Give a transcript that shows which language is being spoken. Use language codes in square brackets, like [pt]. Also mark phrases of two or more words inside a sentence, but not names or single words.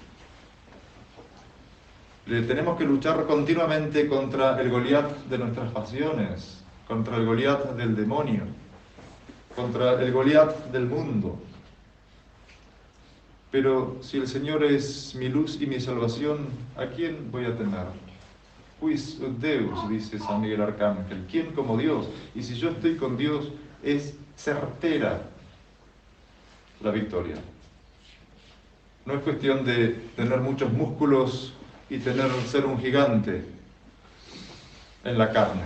[es] Tenemos que luchar continuamente contra el Goliat de nuestras pasiones, contra el Goliat del demonio, contra el Goliat del mundo. Pero si el Señor es mi luz y mi salvación, ¿a quién voy a temer? [la] Quis ut Deus, [es] dice San Miguel Arcángel, ¿quién como Dios? Y si yo estoy con Dios, es certera la victoria. No es cuestión de tener muchos músculos y ser un gigante en la carne.